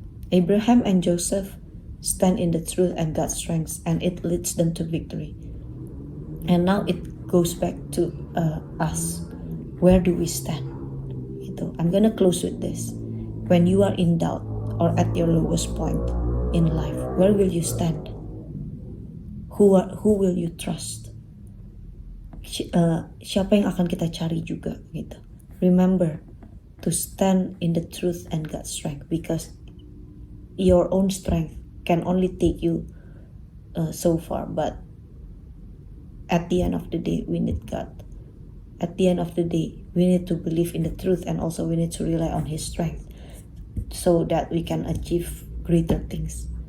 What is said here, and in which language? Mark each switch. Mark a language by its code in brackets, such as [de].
[en] Abraham and Joseph stand in the truth and God's strength, and it leads them to victory. And now it goes back to us. Where do we stand? I'm gonna close with this. When you are in doubt or at your lowest point in life, where will you stand? who will you trust? [id] Siapa yang akan kita cari juga gitu. [en] Remember to stand in the truth and God's strength, because your own strength can only take you so far, but at the end of the day we need God. At the end of the day we need to believe in the truth, and also we need to rely on His strength so that we can achieve greater things.